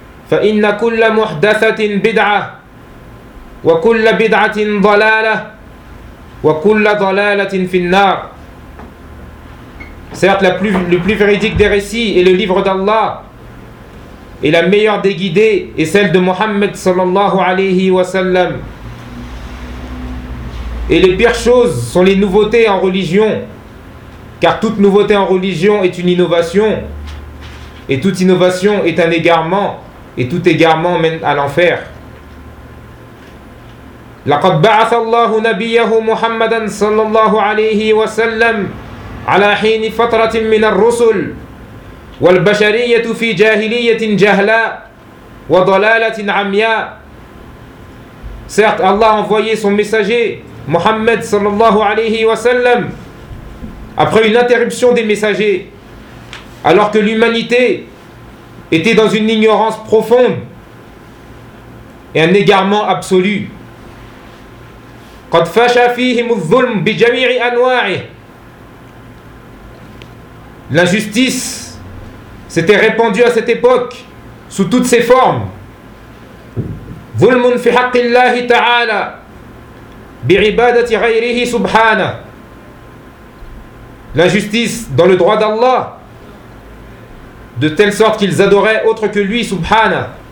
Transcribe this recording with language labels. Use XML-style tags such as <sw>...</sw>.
<ar>فإن كل محدثة بدعة وكل بدعة ضلالة وكل ضلالة في النار.</ar> <fr>Certes, le plus véridique des récits est le livre d'Allah, et la meilleure des guidées est celle de Mohammed</fr> <ar>sallallahu alayhi wa sallam.</ar> <fr>Et les pires choses sont les nouveautés en religion, car toute nouveauté en religion est une innovation, et toute innovation est un égarement. Et tout égarement mène à l'enfer.</fr> <ar>لقد بعث الله نبيه محمدا صلى الله عليه وسلم على حين فترة من الرسل والبشرية في جاهلية جهلاء وضلالة عمياء.</ar> <fr>Certes, Allah a envoyé son messager Mohammed</fr> <ar>صلى الله عليه وسلم</ar> <fr>après une interruption des messagers, alors que l'humanité était dans une ignorance profonde et un égarement absolu.</fr> <ar>قد فشى فيهم الظلم بجميع أنواعه</ar> <fr>L'injustice s'était répandue à cette époque sous toutes ses formes.</fr> <ar>Zulmun fi haqqillahi ta'ala bi'ibadati ghayrihi subhana.</ar> <fr>L'injustice dans le droit d'Allah, de telle sorte qu'ils adoraient autre que lui, subhana.</fr>